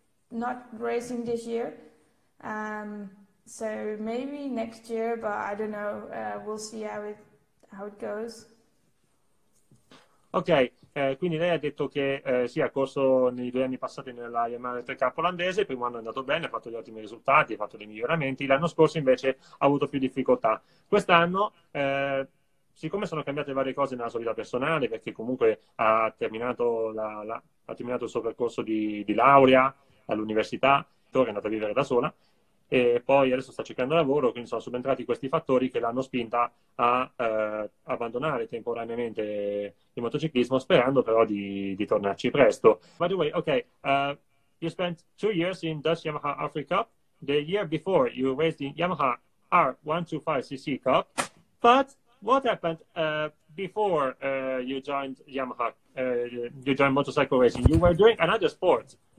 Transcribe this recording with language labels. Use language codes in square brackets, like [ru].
[en] Not racing this year. So maybe next year, but I don't know. We'll see how it goes. [it] Ok, quindi lei ha detto che sì, ha corso nei 2 anni passati nella Yamaha R3 Cup olandese, il primo anno è andato bene, ha fatto gli ottimi risultati, ha fatto dei miglioramenti, l'anno scorso invece ha avuto più difficoltà. Quest'anno, siccome sono cambiate varie cose nella sua vita personale, perché comunque ha terminato, ha terminato il suo percorso di laurea all'università, ora è andata a vivere da sola, e poi adesso sta cercando lavoro, quindi sono subentrati questi fattori che l'hanno spinta a abbandonare temporaneamente il motociclismo, sperando però di tornarci presto. [en] By the way, okay, you spent 2 years in Dutch Yamaha R3 Cup. The year before, you raced in Yamaha R125cc Cup. But what happened before you joined Yamaha? You joined motorcycle racing. You were doing another sport.